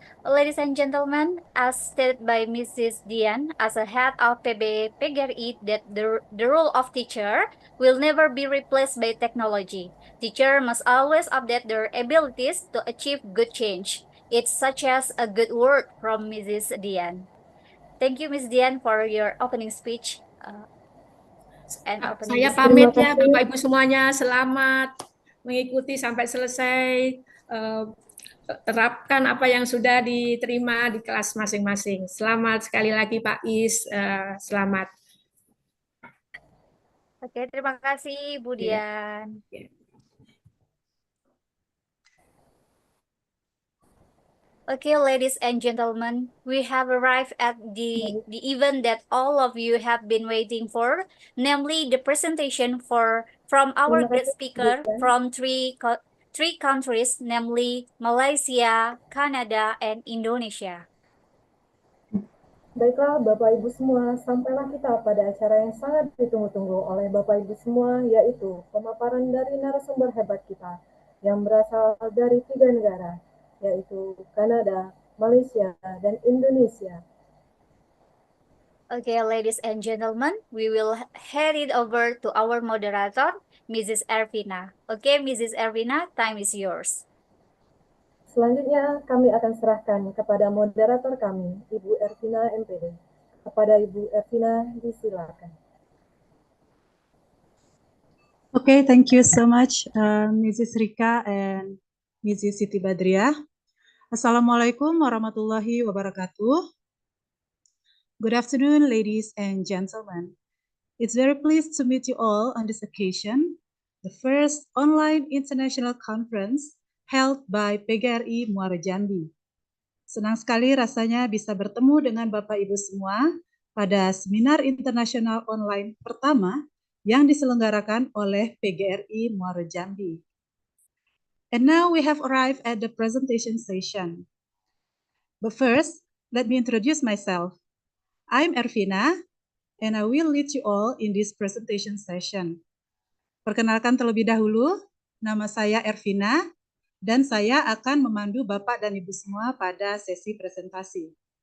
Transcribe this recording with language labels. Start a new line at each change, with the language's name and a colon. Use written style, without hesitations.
English: Ladies and gentlemen, as stated by Mrs. Dian, as a head of PGRI, that the role of teacher will never be replaced by technology. Teacher must always update their abilities to achieve good change. It's such as a good word from Mrs. Dian. Thank you, Ms. Dian, for your opening speech.
Indonesian: Saya pamit ya, Bapak Ibu semuanya, selamat mengikuti sampai selesai. Terapkan apa yang sudah diterima di kelas masing-masing. Selamat sekali lagi Pak Is, selamat. Oke, terima kasih Bu Dian.
English: Okay, ladies and gentlemen, we have arrived at the event that all of you have been waiting for, namely the presentation from our great speaker from three countries, namely Malaysia, Canada, and Indonesia.
Indonesian: Baiklah Bapak Ibu semua, sampailah kita pada acara yang sangat ditunggu-tunggu oleh Bapak Ibu semua, yaitu pemaparan dari narasumber hebat kita yang berasal dari 3 negara, yaitu Kanada, Malaysia, dan Indonesia.
English: Okay, ladies and gentlemen, we will hand it over to our moderator, Mrs. Ervina. Okay, Mrs. Ervina, time is yours.
Indonesian: Selanjutnya, kami akan serahkan kepada moderator kami, Ibu Ervina MPD. Kepada Ibu Ervina, disilakan.
English: Okay, thank you so much, Mrs. Rika and Mrs. Siti Badriah.
Arabic: Assalamualaikum warahmatullahi wabarakatuh.
English: Good afternoon, ladies and gentlemen. It's very pleased to meet you all on this occasion, the first online international conference held by PGRI Muaro Jambi.
Indonesian: Senang sekali rasanya bisa bertemu dengan Bapak Ibu semua pada seminar internasional online pertama yang diselenggarakan oleh PGRI Muaro Jambi.
English: And now we have arrived at the presentation session. But first, let me introduce myself. I'm Ervina, and I will lead you all in this presentation session.
Indonesian: Perkenalkan terlebih dahulu, nama saya Ervina, dan saya akan memandu Bapak dan Ibu semua pada sesi presentasi.